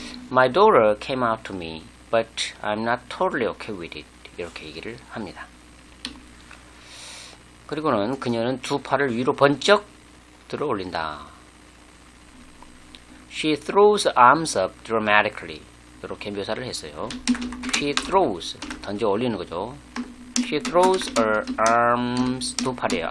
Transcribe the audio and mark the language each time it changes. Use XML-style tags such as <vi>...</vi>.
<en>My daughter came out to me, but I'm not totally okay with it.</en> <ko>이렇게 얘기를 합니다. 그리고는 그녀는 두 팔을 위로 번쩍 들어 올린다.</ko> <en>She throws arms up dramatically.</en> <ko>이렇게 묘사를 했어요.</ko> <en>She throws,</en> <ko>던져 올리는 거죠.</ko> <en>She throws her arms,</en> <ko>두 팔이에요.</ko>